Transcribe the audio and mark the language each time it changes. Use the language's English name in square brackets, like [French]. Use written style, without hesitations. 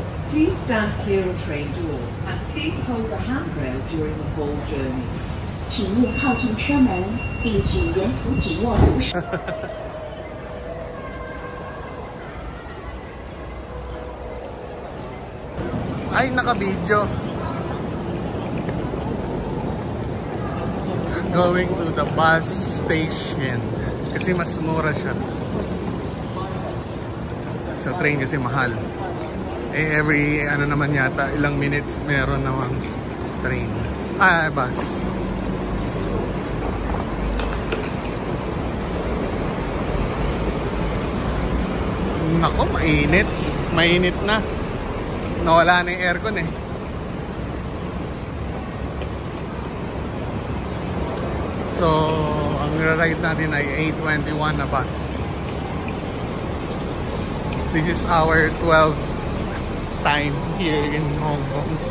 [English] Please stand clear of train door and please hold the handrail during the whole journey. [Chinese] 请勿靠近车门，并请沿途紧握扶手。 [Filipino] Ay, naka-video. [English] Going to the bus station. [Filipino] Kasi mas mura siya. Sa train kasi mahal. Eh, every ano naman yata, ilang minutes meron namang train. Bus. Nako, mainit. Mainit na. Nawala na yung aircon eh. So, ang ride natin ay 8:21 na bus. [English] This is our 12th time here in Hong Kong.